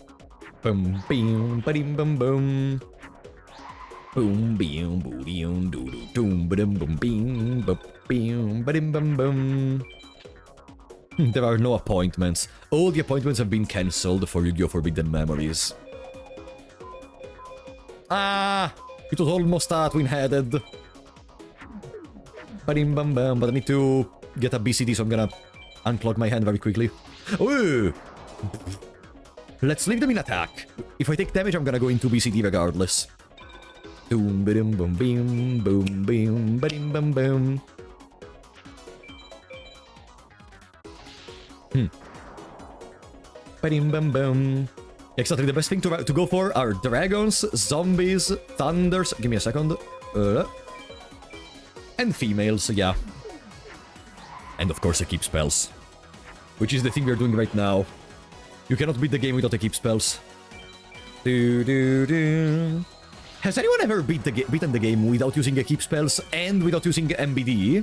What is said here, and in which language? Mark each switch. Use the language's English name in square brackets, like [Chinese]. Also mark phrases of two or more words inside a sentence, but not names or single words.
[English] Boom, boom, ba-dim, boom, boom. Boom, boom, boom, boom, boom, boom, boom, boom, boom, ba-dim, boom, boom. There are no appointments. All the appointments have been cancelled for Yu-Gi-Oh! Forbidden Memories. Ah! It was almost twin-headed. Ba-dim, bam, bam. But I need to get a BCD, so I'm gonna unclog my hand very quickly. Ooh! Let's leave them in attack. If I take damage, I'm gonna go into BCD regardless. Boom, ba-dim, boom, boom, boom, boom, ba-dim, bam, boom. Ba-dim-bum-bum. Exactly, the best thing to go for are dragons, zombies, thunders. Give me a second. And females, yeah. And of course, keep spells. Which is the thing we're doing right now. You cannot beat the game without keep spells. Has anyone ever beaten the game without using keep spells and without using MBD?